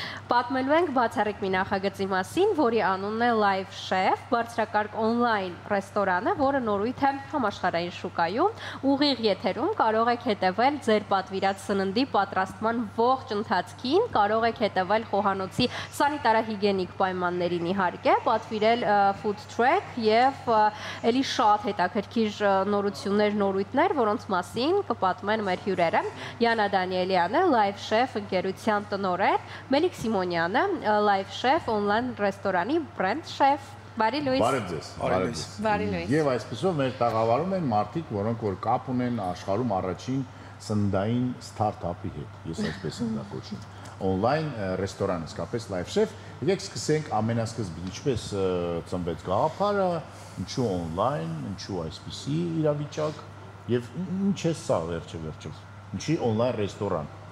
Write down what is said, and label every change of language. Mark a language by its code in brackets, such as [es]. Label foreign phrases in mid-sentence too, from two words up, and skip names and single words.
[hy] Պատմելու ենք բացառիկ մի նախագծի մասին, որի անունն է Live Chef, բարձրակարգ on-line ռեստորանը, որը նորույթ է համաշխարհային շուկայում, ուղիղ եթերում կարող եք հետևել ձեր պատվիրած սննդի պատրաստման ողջ ընթացքին, կարող եք հետևել խոհանոցի սանիտարահիգիենիկ պայմաններին իհարկե, պատվիրել [en] food track [hy] եւ ելի շատ հետաքրքիր նորություններ, նորույթներ, որոնց մասին կպատմեն մեր հյուրերը։ Յանա Դանիելյանը, Live Chef ընկերության տնօրեն, Մելիք Սիմոնյանը, Live Chef on-line ռեստորանի [en] brand chef։ [hy] Բարի լույս։ Բարև ձեզ։ Բարի լույս։ Եվ այսպեսով մեր տաղավարում են մարդիկ, որոնք որ կապ ունեն աշխարհում առաջին սննդային ստարտափի հետ։ Ես այսպես եմ դա կոչում։ Online ռեստորան, իսկապես Live Chef։ Եկեք սկսենք ամենասկզբից, ինչպես ծնվեց գաղափարը, ինչու online, ինչու այսպիսի իրավիճակ եւ ինչ է սա վերջը։ Ինչի on-line ռեստորան։